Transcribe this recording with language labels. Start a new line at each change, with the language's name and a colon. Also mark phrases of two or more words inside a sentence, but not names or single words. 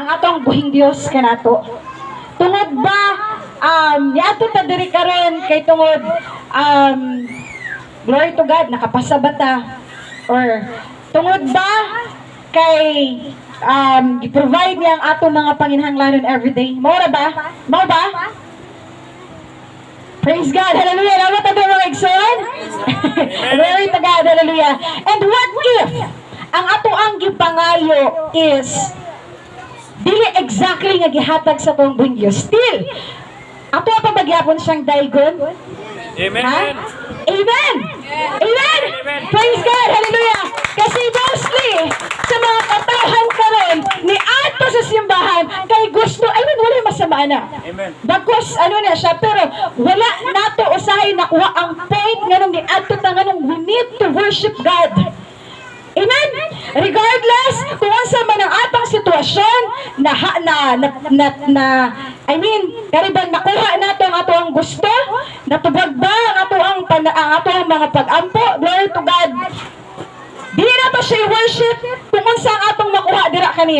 Cebuano: atong buhing Dios kanato. Tungod ba niadto ta diri karon kay tungod
English: glory to God
Cebuano: nakapasa ba ta, or tungod ba kay i-provide niya ang atong mga panginhanglanon everyday? Mao ra ba? Mao ba?
English: Praise God, hallelujah.
Cebuano: Nawa ta mga igsoon.
English: Glory to God, hallelujah. And what if
Cebuano: ang ato ang gipangayo is dili exactly nga gihatag sa tong buhing Dios? Still, ato pa bagyapon siyang daygon? Amen.
English: Ha? Amen. Amen. Praise God, hallelujah.
Cebuano: Kasi mostly sa mga katauhan karon ni ato sa simbahan kay gusto,
English: I mean,
Cebuano: wala masama na. Amen. Bagkus ano na siya, pero wala nato usahay nakuha ang point nga nung ni ato ta nga nung
English: we need to worship God.
Cebuano: Amen. Regardless kung asa man ang atong sitwasyon
English: I mean,
Cebuano: karibang nakuha nato ang ato ang gusto, natubag ba ang ato ang mga pag-ampo,
English: glory to God.
Cebuano: Dili nato siya i-worship kung unsa ang atong makuha dira kaniya.